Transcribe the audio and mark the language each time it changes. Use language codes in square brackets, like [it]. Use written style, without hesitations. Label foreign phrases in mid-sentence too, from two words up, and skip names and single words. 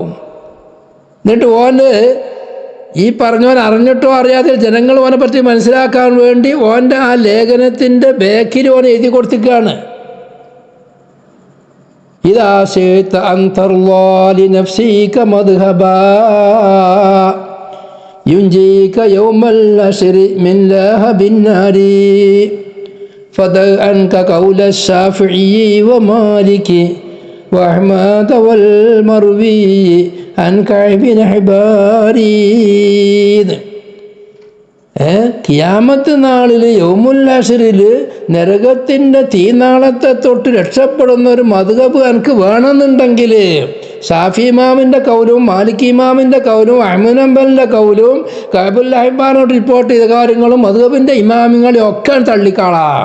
[ml] എന്നിട്ട് ഓന് ഈ പറഞ്ഞവൻ അറിഞ്ഞിട്ടോ അറിയാതെ ജനങ്ങൾ ഓനെ പറ്റി മനസ്സിലാക്കാൻ വേണ്ടി ഓൻ്റെ ആ ലേഖനത്തിൻ്റെ ബാക്കിൽ ഓൻ എഴുതി കൊടുത്തിരിക്കുകയാണ്. [ar] إذا شئت أن ترضى لنفسك مذهبا ينجيك يوم النشر من لهب النار فدع عنك قول الشافعي ومالك وأحمد والمروي عن كعب بن حبار. [ml] കിയാമത്ത് നാളിൽ [ar] يوم الحشر [ml] നരകത്തിൻ്റെ തീനാളത്തെ തൊട്ട് രക്ഷപ്പെടുന്ന ഒരു മദ്ഹബ് എനിക്ക് വേണമെന്നുണ്ടെങ്കിൽ ഷാഫി ഇമാമിൻ്റെ കൗലും മാലിക് ഇമാമിൻ്റെ കൗലും അഹ്മദ് ഹംബലിൻ്റെ കൗലും കഅബുൽ അഹ്ബാറിനോട് റിപ്പോർട്ട് ചെയ്ത കാര്യങ്ങളും മദ്ഹബിൻ്റെ ഇമാമിങ്ങളെ ഒക്കെ തള്ളിക്കാളാ.